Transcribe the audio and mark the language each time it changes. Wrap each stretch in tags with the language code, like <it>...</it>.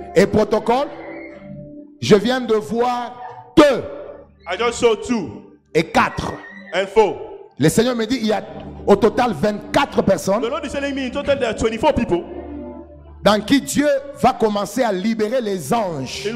<fr>Et protocole, je viens de voir 2</fr> <en>I just saw 2</en> <fr>et 4.</fr> <en>and 4.</en> <fr>Le Seigneur me dit il y a au total 24 personnes</fr> <en>The Lord is telling me in total there are 24 people</en> <fr>dans qui Dieu va commencer à libérer les anges</fr>